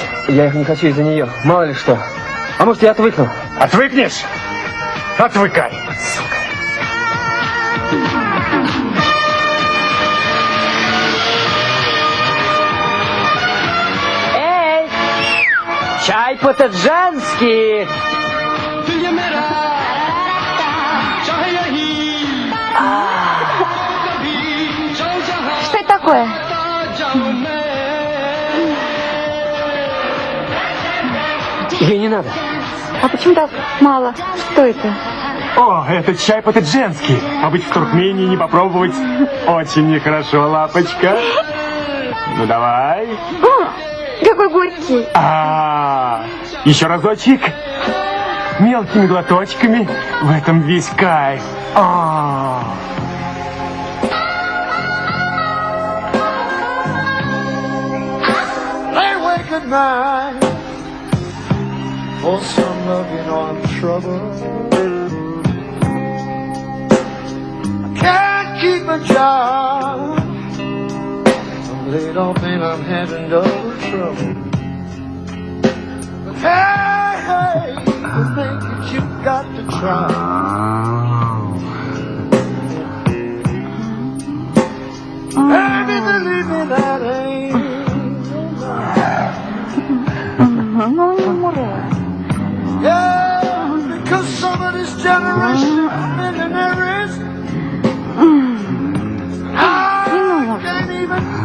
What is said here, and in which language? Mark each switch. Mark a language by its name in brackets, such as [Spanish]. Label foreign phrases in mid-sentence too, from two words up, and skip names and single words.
[Russian] я их не хочу из-за нее. Мало ли что. А может, я отвыкну? Отвыкнешь? Отвыкай, сука. Эй! Чай по-таджански! [Hindi] तू ये मेरा चाहे यही कभी जाऊं जहां [Russian] Что это такое? [Hindi] जाऊं मैं [Russian] Ей не надо. А почему так мало? Что это? О, это чай по-таджански. А быть в Туркмении не попробовать очень нехорошо, лапочка. Ну давай. Какой горький. Еще разочек. Мелкими глоточками. В этом весь кайф. [English] Lay awake at night for some loving on trouble. I can't keep a job. I'm laid off and I'm having double trouble. But hey, the thing that you've got to try. Baby, believe me, that ain't [Russian] Ну, не мура. [English] yeah, because some of this generation of millionaires I can't even